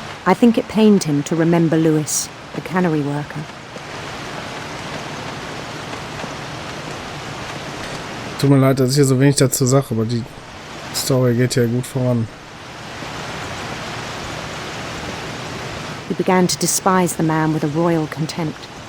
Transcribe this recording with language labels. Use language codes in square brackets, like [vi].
[en] I think it pained him to remember Lewis, the cannery worker. [de] Tut mir leid, dass ich hier so wenig dazu sage, aber die Story geht ja gut voran. [en] He began to despise the man with a royal contempt.